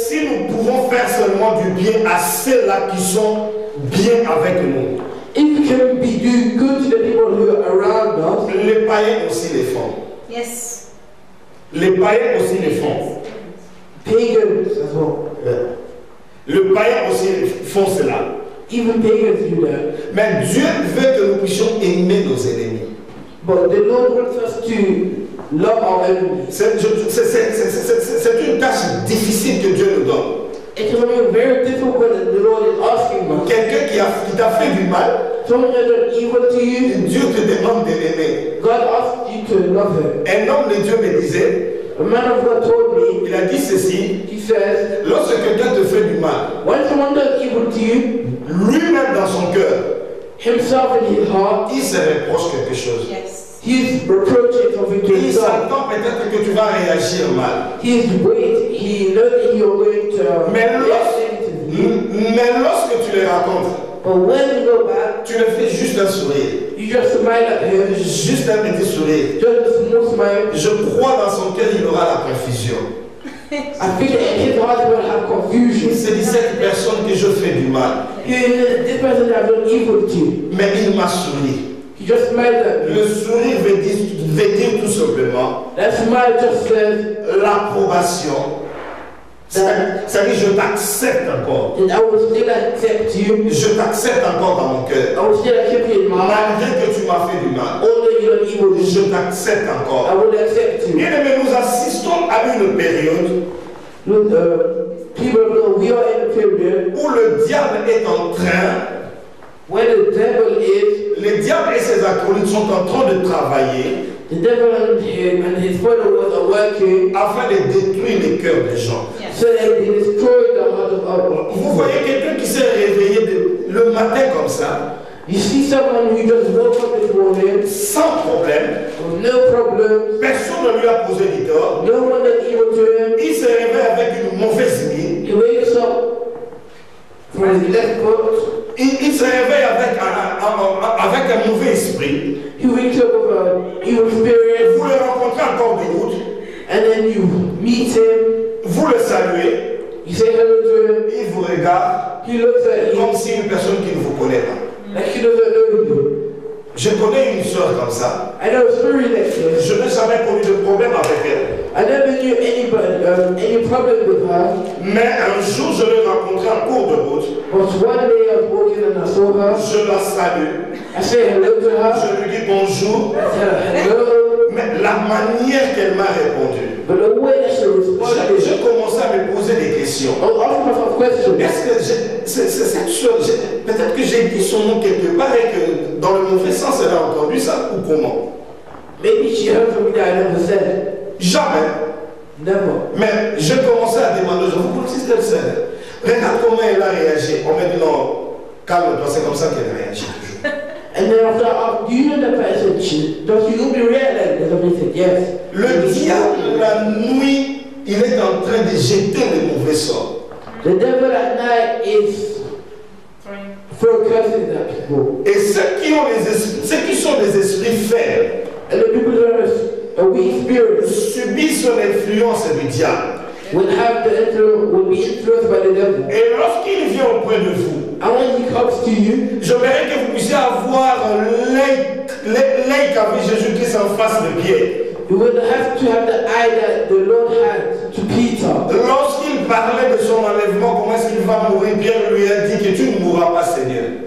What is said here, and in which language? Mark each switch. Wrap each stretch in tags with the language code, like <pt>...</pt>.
<fr>Si nous pouvons faire seulement du bien à ceux-là qui sont bien avec nous,</fr> <en>if we can do good to the people who are around us,</en> <fr>les païens aussi les font.</fr> <en>Yes.</en> <fr>Les païens aussi les font.</fr> <en>pagans as well.</en> <fr>Le païen aussi font cela.</fr> <en>Even pagans do that.</en> <fr>Mais Dieu veut que nous puissions aimer nos ennemis.</fr> <en>But the Lord wants us to love our enemies.</en> <fr>C'est une tâche difficile que Dieu nous donne.</fr> <en>It's going to be very difficult when the Lord is asking us.</en> <fr>Quelqu'un qui t'a fait du mal,</fr> <en>Someone has done evil to you,</en> <fr>Dieu te demande de l'aimer.</fr> <en>God asks you to love him.</en> <fr>Un homme de Dieu me disait,</fr> <en>A man of God told me,</en> <fr>il a dit ceci,</fr> <en>he says,</en> <fr>lorsque quelqu'un te fait du mal,</fr> <en>when someone does evil to you,</en> <fr>lui-même dans son cœur,</fr> <en>himself in his heart,</en> <fr>il se reproche quelque chose.</fr> <en>Yes. he's reproaching something to</en> <fr>Il</fr> <en>himself.</en> <fr>s'attend peut-être que tu vas réagir mal.</fr> <en>He knows that you're going to</en> <fr>Mais</fr> <en>react negatively.</en> <fr>Mais lorsque tu les racontes,</fr> <en>But when you go back,</en> <fr>tu le fais juste un sourire.</fr> <en>you just smile at him,</en> <fr>Juste un petit sourire.</fr> <en>just a small smile.</en> <fr>Je crois dans son cœur, il aura la confusion.</fr> <en>I think that in his heart he will have</en> <fr>Il</fr> <en>confusion.</en> <fr>se dit cette personne que je fais du mal.</fr> <en>This person has done evil to you.</en> <fr>Mais il m'a souri.</fr> <en>He just smiled at me.</en> <fr>Le sourire veut dire tout simplement</fr> <en>That smile just says</en> <fr>l'approbation. Ça dit je t'accepte encore.</fr> <en>that I will still accept you.</en> <fr>Je t'accepte encore dans mon cœur.</fr> <en>I will still accept you in my heart.</en> <fr>Malgré que tu m'as fait du mal,</fr> <en>Although you done evil to me,</en> <fr>je t'accepte</fr> <en>I</en> <fr>encore.</fr> <en>will accept you.</en> <fr>Bien aimé, nous assistons à une période</fr> <en>Look, people know we are in a period</en> <fr>où le diable est en train,</fr> <en>where the devil is,</en> <fr>le diable et ses acolytes sont en train de travailler</fr> <en>the devil and his followers are working</en> <fr>afin de détruire les cœurs des gens.</fr> <en>so that they destroy the heart of our</en> <fr>Vous</fr> <en>people.</en> <fr>voyez quelqu'un qui s'est réveillé le matin comme ça,</fr> <en>You see someone who just woke up this morning</en> <fr>sans problème,</fr> <en>with no problem,</en> <fr>personne ne lui a posé du tort,</fr> <en>no one done evil to him.</en> <fr>il se réveille avec une mauvaise mine,</fr> <en>He wakes up from his left foot.</en> <fr>il se réveille avec un mauvais esprit,</fr> <en>He wakes up with an evil spirit,</en> <fr>vous le rencontrez encore de route,</fr> <en>and then you meet him.</en> <fr>vous le saluez,</fr> <en>You say hello to him.</en> <fr>il vous regarde</fr> <en>He looks at you</en> <fr>comme si une personne qui ne vous connaît pas.</fr> <en>like he doesn't know you.</en> <fr>Je connais une soeur comme ça,</fr> <en>I know a story like this.</en> <fr>je n'ai jamais connu de problème avec elle.</fr> <en>I never knew anybody any problem with her.</en> <fr>Mais un jour, je l'ai rencontrée en cours de route,</fr> <en>But one day I was walking and I saw her.</en> <fr>je la salue,</fr> <en>I said hello to her.</en> <fr>je lui dis bonjour,</fr> <en>I said hello.</en> <fr>mais la manière qu'elle m'a répondu,</fr> <en>But the way that she responded,</en> <fr>j'ai commencé à me poser des questions.</fr> <en>I was asking myself questions.</en> <fr>Est-ce que c'est cette chose, peut-être que j'ai dit son nom quelque part et que dans le mauvais sens elle a entendu ça ou comment?</fr> <en>Maybe she heard something that I never said.</en> <fr>Jamais.</fr> <en>Never.</en> <fr>Mais j'ai commencé à demander, je vous connaissez cette scène. Regarde comment elle a réagi. On m'a dit non, calme-toi, c'est comme ça qu'elle réagit toujours.</fr> <en>And then after I asked, do you know the person? Does she normally react like this? And he said, yes.</en> <fr>Le diable, la nuit, il est en train de jeter les mauvais sorts.</fr> <en>The devil at night is throwing curses at people.</en> <fr>Et ceux qui sont des esprits faibles</fr> <en>And the people who have a weak spirit</en> <fr>subissent l'influence du diable.</fr> <en>will be influenced by the devil.</en> <fr>Et lorsqu'il vient auprès de vous,</fr> <en>And when he comes to you,</en> <fr>j'aimerais que vous puissiez avoir l'œil qu'avait Jésus-Christ en face de Pierre.</fr> <en>you will have to have the eye that the Lord had to Peter.</en> <fr>Lorsqu'il parlait de son enlèvement, comment est-ce qu'il va mourir, Pierre lui a dit que tu ne mourras pas, Seigneur.</fr>